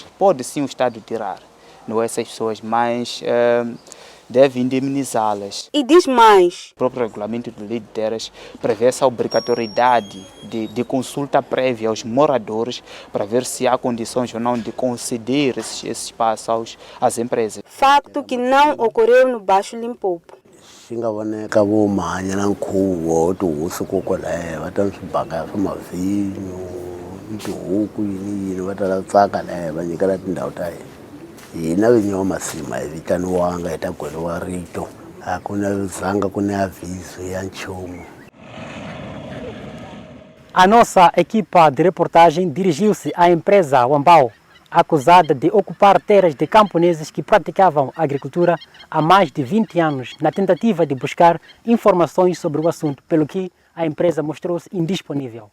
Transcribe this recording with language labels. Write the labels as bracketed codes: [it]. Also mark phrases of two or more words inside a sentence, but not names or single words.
[pt] Pode sim o Estado tirar, essas pessoas, mas deve indemnizá-las. E diz mais. O próprio regulamento de lei de terras prevê essa obrigatoriedade de consulta prévia aos moradores para ver se há condições ou não de conceder esse espaço às empresas. Facto que não ocorreu no Baixo Limpopo. [ts] Xingavoneka vomanya na nkhuvo tihusu kokwalahe va ta ni swibaka swa mavinyo tihuku yini va ta tsaka lahe va nyikela tindhawu ta hina hina vinyi va masima hi vitaniwanga hi ta gweriwa rito a ku na zanga ku na aviso ya nchumu. [pt] A nossa equipa de reportagem dirigiu-se à empresa Wambau, acusada de ocupar terras de camponeses que praticavam agricultura há mais de 20 anos, na tentativa de buscar informações sobre o assunto, pelo que a empresa mostrou-se indisponível.